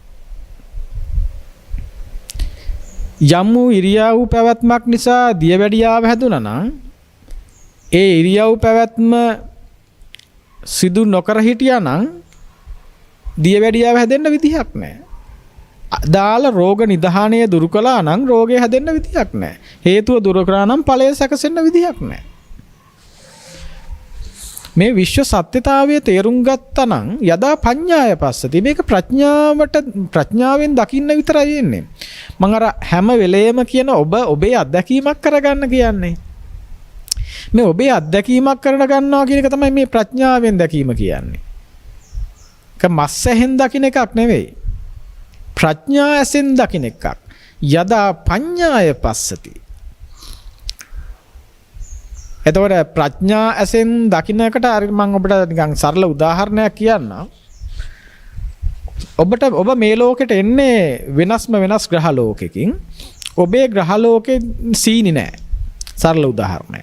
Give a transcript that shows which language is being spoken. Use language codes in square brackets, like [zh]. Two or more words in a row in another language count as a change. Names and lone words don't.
[si] යම් වූ ඉරියව් පැවැත්මක් නිසා දියවැඩියාව හැදුණා නම් ඒ ඉරියව් පැවැත්ම සිදු නොකර හිටියා නම් දියවැඩියාව හැදෙන්න විදිහක් නැහැ. දාල රෝග නිධානය දුරු කළා නම් රෝගය හැදෙන්න විදිහක් නැහැ. හේතුව දුරු කරා නම් ඵලය සැකසෙන්න විදිහක් නැහැ. මේ විශ්ව සත්‍යතාවය තේරුම් ගත්තා නම් [pi] යදා පඤ්ඤාය පස්සති [si] මේක ප්‍රඥාවෙන් දකින්න විතරයි එන්නේ. මම අර හැම වෙලේම කියන ඔබේ අත්දැකීමක් කරගන්න කියන්නේ. මේ ඔබේ අත්දැකීමක් කරන ගන්නවා කියන එක තමයි මේ ප්‍රඥාවෙන් දැකීම කියන්නේ. ඒක මස් ඇහෙන් දකින්න එකක් නෙවෙයි. ප්‍රඥා ඇසෙන් දකින්න එකක්. [pi] යදා පඤ්ඤාය පස්සති. [si] එතකොට ප්‍රඥා ඇසෙන් දකින්නකට මම ඔබට නිකන් සරල උදාහරණයක් කියන්නම්. ඔබ මේ ලෝකෙට එන්නේ වෙනස් ග්‍රහ ලෝකෙකින්. ඔබේ ග්‍රහ ලෝකේ සීනි නැහැ. සරල උදාහරණයක්.